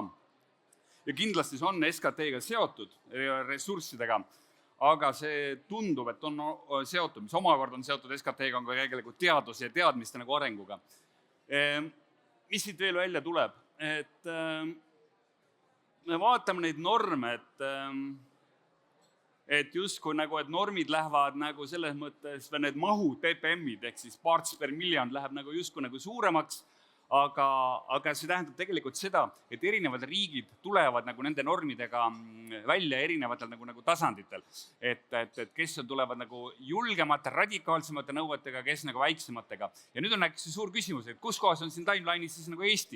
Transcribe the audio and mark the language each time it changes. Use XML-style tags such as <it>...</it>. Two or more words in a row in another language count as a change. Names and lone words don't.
<et>Ja kindlasti see on SKT-ga seotud ressurssidega, aga see tundub, et on seotud, mis omakorda on seotud SKT-ga, on ka tegelikult teaduse ja teadmiste nagu arenguga. Mis siit veel välja tuleb? Et me vaatame neid norme, et justkui nagu, et normid lähevad nagu selles mõttes, või need mahud, PPM-id, ehk siis</et> <en>parts per million</en> <et>läheb nagu justkui nagu suuremaks, aga see tähendab tegelikult seda, et erinevad riigid tulevad nagu nende normidega välja erinevatel nagu tasanditel. Et kes tulevad nagu julgemate, radikaalsemate nõuetega, kes nagu väiksematega. Ja nüüd on näiteks suur küsimus, et kus kohas on siin timeline'is siis nagu Eesti.</et>